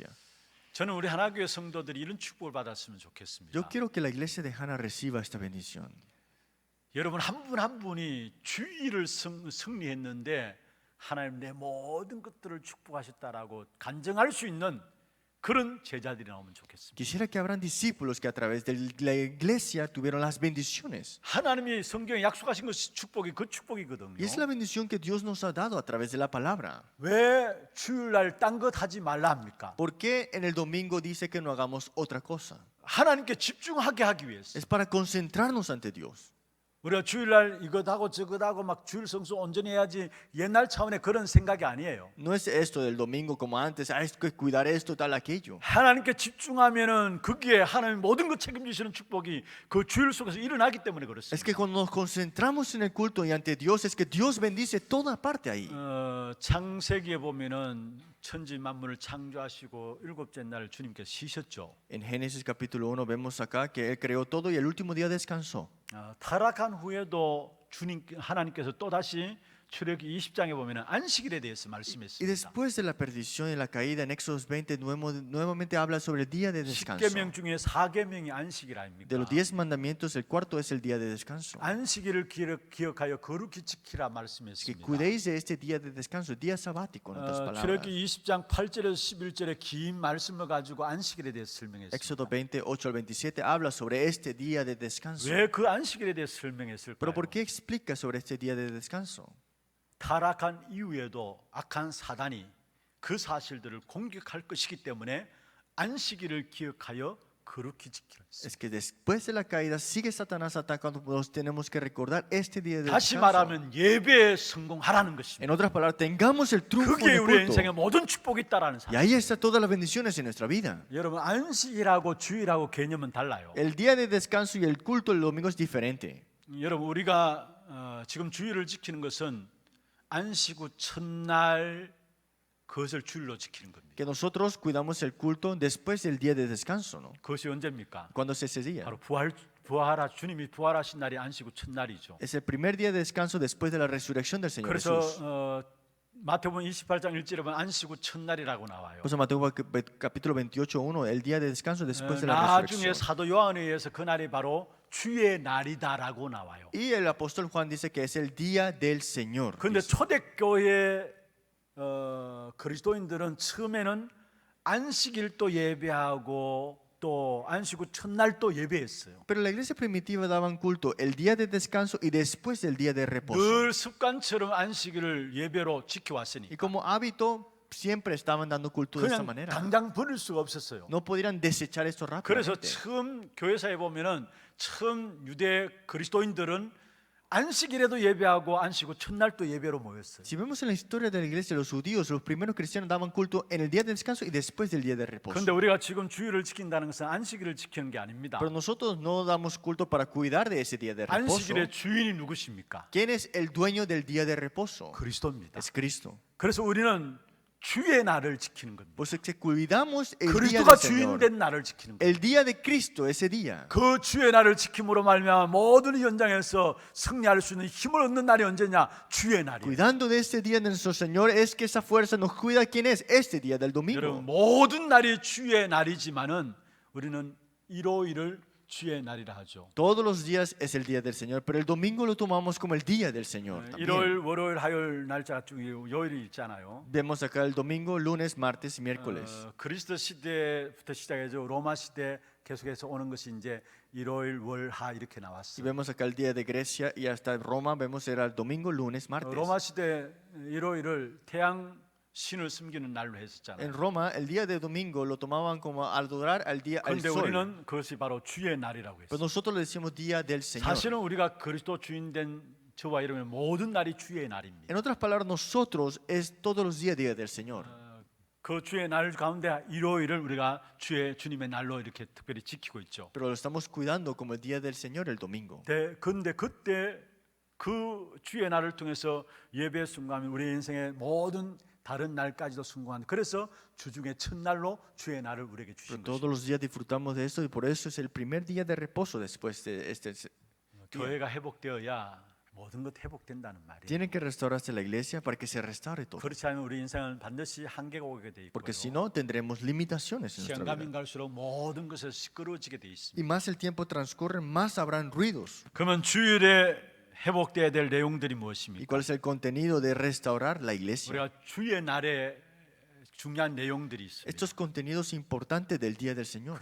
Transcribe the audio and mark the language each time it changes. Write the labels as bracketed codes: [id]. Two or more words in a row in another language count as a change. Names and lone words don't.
[ko] 저는 우리 하나교회 성도들이 이런 축복을 받았으면 좋겠습니다. [es] Yo quiero que la iglesia de Hana reciba esta bendición. [ko] 여러분 한 분 한 분이 주의를 승리했는데 하나님 내 모든 것들을 축복하셨다라고 간증할 수 있는 그런 제자들이 나오면 좋겠습니다. [es] Quisiera que habrán discípulos que a través de la iglesia tuvieron las bendiciones. [ko] 하나님이 성경에 약속하신 것이 축복이 그 축복이거든요. [es] Y es la bendición que Dios nos ha dado a través de la palabra. [ko] 왜 주일날 딴 것 하지 말라 합니까? [es] ¿Por qué en el domingo dice que no hagamos otra cosa? [ko] 하나님께 집중하게 하기 위해서. [es] Es para concentrarnos ante Dios. [ko] 우리가 주일날 이것하고 저것하고 막 주일 성수 온전히 해야지 옛날 차원의 그런 생각이 아니에요. [es] No es esto del domingo como antes, hay que cuidar esto, tal, aquello. [ko] 하나님께 집중하면은 거기에 하나님 모든 것 책임지시는 축복이 그 주일 속에서 일어나기 때문에 [es] Es [ko] 그렇습니다. [es] que cuando nos concentramos en el culto y ante Dios, es que Dios bendice toda parte ahí. [ko] 창세기에 보면은 천지 만물을 창조하시고 일곱째 날 주님께서 쉬셨죠. [es] En Génesis capítulo 1 vemos acá que Él creó todo y el último día descansó. [ko] 타락한 후에도 주님 하나님께서 또 다시 출애굽기 20장에 보면은 안식일에 대해서 [es] Y [ko] 말씀했습니다. [es] después de la perdición y la caída en Éxodo 20 nuevamente habla sobre el día de descanso. [ko] 10계명 중에 4계명이 안식일 [es] De [ko] 아닙니까? [es] los 10 mandamientos, el cuarto es el día de descanso. [ko] 안식일을 기억하여 거룩히 지키라 [es] Es que [ko] 말씀했습니다. [es] cuidéis de este día de descanso, el día sabático, en otras palabras. [ko] 출애굽기 20장 8절에서 11절에 긴 말씀을 가지고 안식일에 대해서 설명했습니다. [es] Éxodo 20, 8 al 27 habla sobre este día de descanso. [ko] 왜 그 안식일에 대해서 [es] Pero [ko] 설명했을까요? [es] ¿por qué explica sobre este día de descanso? [ko] 타락한 이후에도 악한 사단이 그 사실들을 공격할 것이기 때문에 안식일을 기억하여 거룩히 지키라 했습니다. [es] Es que después de la caída sigue Satanás atacando, nos tenemos que recordar este día de [ko] 다시 [es] descanso. [ko] 말하면 예배에 성공하라는 것입니다. [es] En otras palabras, tengamos el triunfo en [ko] 그게 [es] el [ko] 우리의 [es] culto. [ko] 인생에 모든 축복이 있다라는 [es] Y [ko] 사실. [es] ahí están todas las bendiciones en nuestra vida. [ko] 여러분 안식일하고 주일하고 개념은 달라요. [es] El día de descanso y el culto el domingo es diferente. [ko] 여러분 우리가 지금 주일을 지키는 것은 안식 후 첫날 그것을 주일로 지키는 겁니다. [es] Que nosotros cuidamos el culto después del día de descanso, ¿no? [ko] 그것이 언제입니까? [es] ¿Cuándo es ese día? [ko] 바로 부활하 주님이 부활하신 날이 안식 후 첫날이죠. [es] Es el primer día de descanso después de la resurrección del Señor [ko] 그래서 [es] Jesús. [ko] 마태복음 28장 1절에 보면 안식 후 첫날이라고 나와요. [es] Por eso Mateo capítulo 28, 1, el día de descanso después de la [ko] 나중에 [es] resurrección. [ko] 사도 요한에 의해서 그 날이 바로 주의 날이다라고 나와요. [es] Y el apóstol Juan dice que es el día del Señor. [ko] 그런데 [es] dice. [ko] 초대교회 그리스도인들은 처음에는 안식일도 예배하고 또 안식 후 첫날도 예배했어요. [es] Pero la iglesia primitiva daban culto el día de descanso y después del día de reposo. [ko] 늘 습관처럼 안식일을 예배로 [es] Y [ko] 지켜왔으니까 [es] como hábito siempre estaban dando culto de esta [ko] 그냥 [es] manera. [ko] 당장 버릴 수가 없었어요. [es] No podrían desechar esto [ko] 그래서 [es] rápidamente. [ko] 처음 교회사에 보면은 처음 유대 그리스도인들은 안식일에도 예배하고 안식 후 첫날도 예배로 모였어요. [es] Si vemos en la historia de la iglesia, los judíos, los primeros cristianos daban culto en el día de descanso y después del día de reposo. [ko] 그런데 우리가 지금 주일을 지킨다는 것은 안식일을 지키는 게 아닙니다. [es] Pero nosotros no damos culto para cuidar de ese día de reposo. [ko] 안식일의 주인이 누구십니까? [es] ¿Quién es el dueño del día de reposo? [ko] 그리스도입니다. [es] Es Cristo. [ko] 그래서 우리는 주의 날을 지키는 겁니다. [es] Pues es que cuidamos el día [ko] 그리스도가 [es] del Señor. [ko] 주인된 날을 지키는 겁니다. [es] El día de Cristo, ese día. [ko] 그 주의 날을 지킴으로 말미암아 모든 현장에서 승리할 수 있는 힘을 얻는 날이 언제냐? 주의 날이에요. [es] Cuidando de este día de nuestro Señor es que esa fuerza nos cuida. ¿Quién es? Este día del [ko] 여러분 [es] domingo. [ko] 모든 날이 주의 날이지만은 우리는 일요일을 주의 날이라 하죠. [es] Todos los días es el día del Señor, pero el domingo lo tomamos como el día del Señor. también. [ko] 일요일, 월요일, 화요일 날짜 중에 요일이 있잖아요. [es] Vemos acá el domingo, lunes, martes y miércoles. [ko] 그리스도 시대부터 시작해서 로마 시대 계속해서 오는 것이 이제 일요일, 월, 하 이렇게 [es] Y [ko] 나왔어요. [es] vemos acá el día de Grecia y hasta Roma vemos era el domingo, lunes, martes. [ko] 로마 시대 일요일을 태양 신을 숨기는 날로 했었잖아요. [es] En Roma el día de domingo lo tomaban como adorar al día al [ko] 그런데 [es] sol. [ko] 우리는 그것이 바로 주의 날이라고 [es] Pero [ko] 했어요. [es] nosotros le decimos día del Señor. [ko] 사실은 우리가 그리스도 주인된 저와 여러분의 모든 날이 주의 날입니다. [es] En otras palabras, nosotros es todos los días día del Señor. [ko] 그 주의 날 가운데 일요일을 우리가 주님의 날로 이렇게 특별히 지키고 있죠. [es] Pero lo estamos cuidando como el día del Señor el domingo. [ko] 그런데 그때 그 주의 날을 통해서 예배에 순간하면 우리 인생의 모든 다른 날까지도 순간한. 그래서 주중의 첫날로 주의 날을 우리에게 [es] Pero [ko] 주신 [es] todos [ko] 것입니다. [es] los días disfrutamos de esto y por eso es el primer día de reposo después de este. [ko] 교회가 회복되어야 모든 것 회복된다는 말이에요. [es] Tiene que restaurarse la iglesia para que se restaure todo. [ko] 그렇지 않으면 우리 인생은 반드시 한계가 오게 돼 있고요. [es] Porque si no, tendremos limitaciones en [ko] 시간 [es] nuestra [ko] 가면 [es] vida. [ko] 갈수록 모든 것에 시끄러워지게 돼 있습니다. [es] Y más el tiempo transcurre, más habrán ruidos. [ko] 그러면 주일에 회복돼야 될 내용들이 [es] ¿Y [ko] 무엇입니까? [es] cuál es el contenido de restaurar la iglesia? [ko] 우리가 주의 날에 중요한 내용들이 있습니다. [es] Estos contenidos importantes del día del Señor.